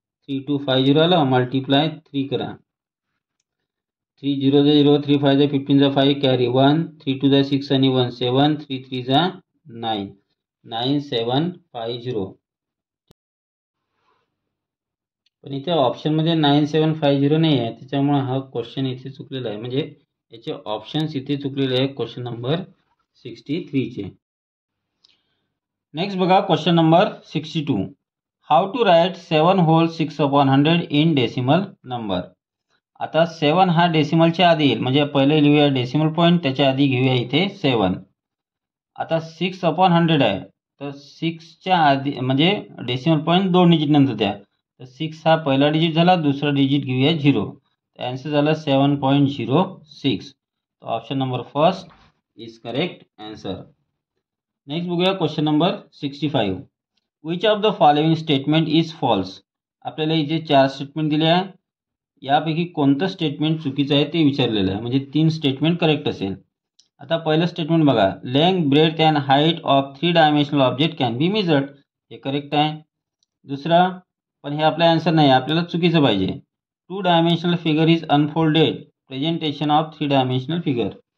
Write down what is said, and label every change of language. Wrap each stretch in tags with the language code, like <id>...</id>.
<mr>3 2 5 0 आला, मल्टिप्लाय 3 करा. 3 0 जा 0, 3 5 जा 15 जा 5, कॅरी 1, 3 2 जा 6 आणि 1 7, 3 3 जा 9, 9 7 5 0. पण इथे ऑप्शनमध्ये 9750 नाही आहे, त्याच्यामुळे हा क्वेश्चन इथे चुकलेला आहे. म्हणजे याचे ऑप्शन्स इथे चुकलेले आहे क्वेश्चन नंबर 63चे. नेक्स्ट बघा, question number 62.</mr> <en>How to write 7 whole 6/100 in decimal number.</en> <mr>आता 7 हा डेसिमलच्या आधी येईल, म्हणजे पहिले लिहूया डेसिमल पॉईंट, त्याच्या आधी घेऊया इथे 7. आता 6/100 आहे, तर 6च्या आधी म्हणजे डेसिमल पॉईंट 2 डिजिट नंतर द्या. तर 6 हा पहिला डिजिट झाला, दुसरा डिजिट घेऊया 0, तर आन्सर झाला 7.06. तर</mr> <en>Option number first is correct answer.</en> <mr>Next बघूया, question number 65.</mr> <en>Which of the following statement is false.</en> <mr>आपल्याला इथे 4 स्टेटमेंट दिले आहे, यापैकी कोणतं स्टेटमेंट चुकीचं आहे ते विचारलेलं आहे, म्हणजे 3 स्टेटमेंट करेक्ट असेल.</mr> <en>आता पहिलं स्टेटमेंट बघा, length breadth and height of 3 dimensional object can be measured.</en> <mr>हे करेक्ट आहे. दुसरं, पण हे आपला आन्सर नाही, आपल्याला चुकीचं पाहिजे.</mr> <en>2 dimensional figure is unfolded presentation of 3 dimensional figure.</en>